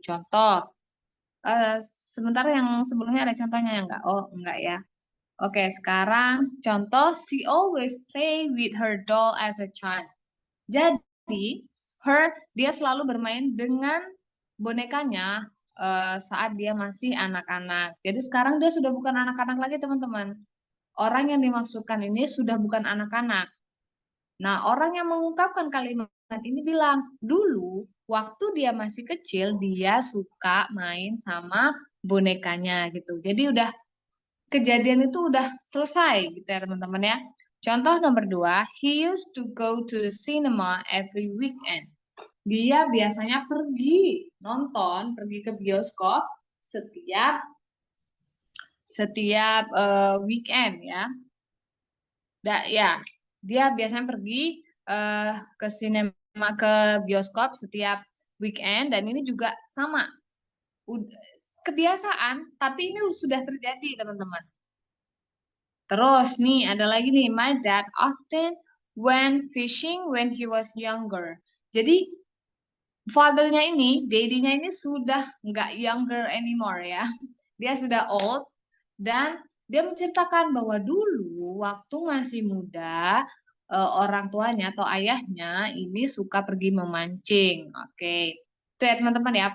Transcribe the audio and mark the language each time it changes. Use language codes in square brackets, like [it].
[id] Contoh, sementara yang sebelumnya ada contohnya ya enggak? Oh, enggak ya. Oke, sekarang contoh [en] she always play with her doll as a child. [id] Jadi, dia selalu bermain dengan bonekanya saat dia masih anak-anak. Jadi sekarang dia sudah bukan anak-anak lagi, teman-teman. Orang yang dimaksudkan ini sudah bukan anak-anak. Nah, orang yang mengungkapkan kalimat ini bilang, dulu waktu dia masih kecil, dia suka main sama bonekanya gitu. Jadi udah kejadian itu udah selesai gitu ya teman-teman ya. Contoh nomor 2, [en] he used to go to the cinema every weekend. [id] Dia biasanya pergi ke bioskop setiap setiap weekend ya. Ya, dia biasanya pergi ke sinema ke bioskop setiap weekend dan ini juga sama kebiasaan, tapi ini sudah terjadi teman-teman. Terus nih ada lagi nih, [en] my dad often went fishing when he was younger. [id] Jadi fathernya ini, daddy-nya ini sudah nggak [en] younger anymore [id] ya. Dia sudah old dan dia menceritakan bahwa dulu waktu masih muda orang tuanya atau ayahnya ini suka pergi memancing. Oke. Itu ya teman-teman ya.